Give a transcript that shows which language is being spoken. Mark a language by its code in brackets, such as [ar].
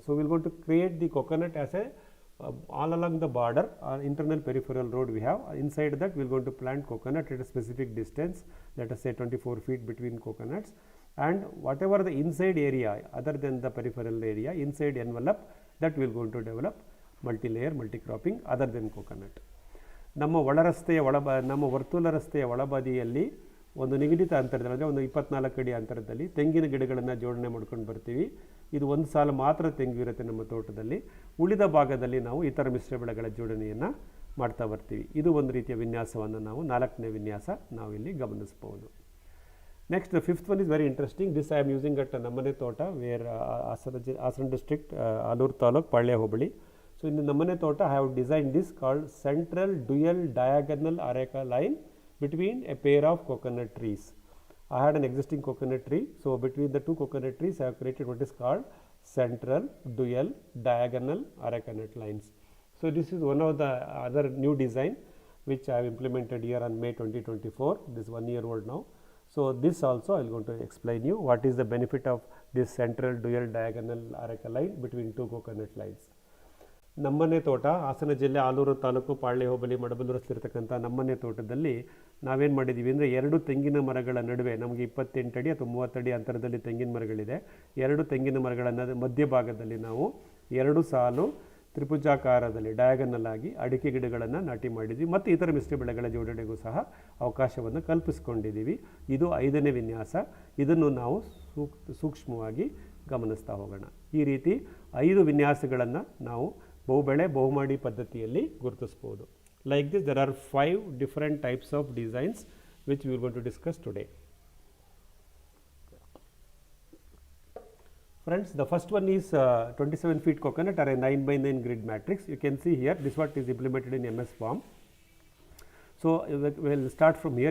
[en] So we are going to create the coconut as a all along the border internal peripheral road we have. Inside that we are going to plant coconut at a specific distance, let us say 24 feet between coconuts, and whatever the inside area other than the peripheral area, inside envelope, that we are going to develop multi-layer multi-cropping other than coconut. [kn] ನಮ್ಮ ನಮ್ಮ ವರ್ತುಲ ರಸ್ತೆಯ ಒಳಬದಿಯಲ್ಲಿ ಒಂದು ನಿಗದಿತ ಅಂತರದಲ್ಲಿ, ಅಂದರೆ ಒಂದು 24 ಅಡಿ ಅಂತರದಲ್ಲಿ ತೆಂಗಿನ ಗಿಡಗಳನ್ನು ಜೋಡಣೆ ಮಾಡ್ಕೊಂಡು ಬರ್ತೀವಿ. ಇದು ಒಂದು ಸಾಲು ಮಾತ್ರ ತೆಂಗು ಇರುತ್ತೆ ನಮ್ಮ ತೋಟದಲ್ಲಿ. ಉಳಿದ ಭಾಗದಲ್ಲಿ ನಾವು ಇತರ ಮಿಶ್ರ ಬೆಳೆಗಳ ಜೋಡಣೆಯನ್ನು ಮಾಡ್ತಾ ಬರ್ತೀವಿ. ಇದು ಒಂದು ರೀತಿಯ ವಿನ್ಯಾಸವನ್ನು ನಾವು 4ನೇ ವಿನ್ಯಾಸ ನಾವು ಇಲ್ಲಿ ಗಮನಿಸಬಹುದು. [en] Next, the fifth one is very interesting. This I am using at Nammane Tota, where Hassan district, Alur Taluk, Palya Hobali. So in the Nammane Tota, I have designed this called central dual diagonal areca line between a pair of coconut trees. I had an existing coconut tree, so between the two coconut trees, I have created what is called central dual diagonal areca net lines. So this is one of the other new design which I have implemented here on May 2024. This is 1 year old now. So this also I will going to explain you what is the benefit of this central dual diagonal areca line between two coconut lines. [kn] ನಮ್ಮನೆ ತೋಟ ಹಾಸನ ಜಿಲ್ಲೆ ಆಲೂರು ತಾಲೂಕು ಪಾಳ್ಯ ಹೋಬಳಿ ಮಡಬಲ್ಲೂರಲ್ಲಿರ್ತಕ್ಕಂಥ ನಮ್ಮನೆ ತೋಟದಲ್ಲಿ ನಾವೇನು ಮಾಡಿದ್ದೀವಿ ಅಂದರೆ 2 ತೆಂಗಿನ ಮರಗಳ ನಡುವೆ ನಮಗೆ 28 ಅಡಿ ಅಥವಾ 30 ಅಡಿ ಅಂತರದಲ್ಲಿ ತೆಂಗಿನ ಮರಗಳಿದೆ. 2 ತೆಂಗಿನ ಮರಗಳ ಮಧ್ಯಭಾಗದಲ್ಲಿ ನಾವು 2 ಸಾಲು ತ್ರಿಭುಜಾಕಾರದಲ್ಲಿ ಡಯಾಗನಲ್ ಆಗಿ ಅಡಿಕೆ ಗಿಡಗಳನ್ನು ನಾಟಿ ಮಾಡಿದ್ವಿ ಮತ್ತು ಇತರ ಮಿಶ್ರ ಬೆಳೆಗಳ ಜೋಡಣೆಗೂ ಸಹ ಅವಕಾಶವನ್ನು ಕಲ್ಪಿಸಿಕೊಂಡಿದ್ದೀವಿ. ಇದು 5ನೇ ವಿನ್ಯಾಸ. ಇದನ್ನು ನಾವು ಸೂಕ್ಷ್ಮವಾಗಿ ಗಮನಿಸ್ತಾ ಹೋಗೋಣ. ಈ ರೀತಿ 5 ವಿನ್ಯಾಸಗಳನ್ನು ನಾವು ಬಹುಬೆಳೆ ಬಹುಮಾಡಿ ಪದ್ಧತಿಯಲ್ಲಿ ಗುರುತಿಸಬಹುದು. [en] Like this, there are 5 different types of designs which we are going to discuss today. Friends, the first one is 27 feet coconut or a 9 by 9 grid matrix. You can see here, this what is implemented in MS form. So we will start from here.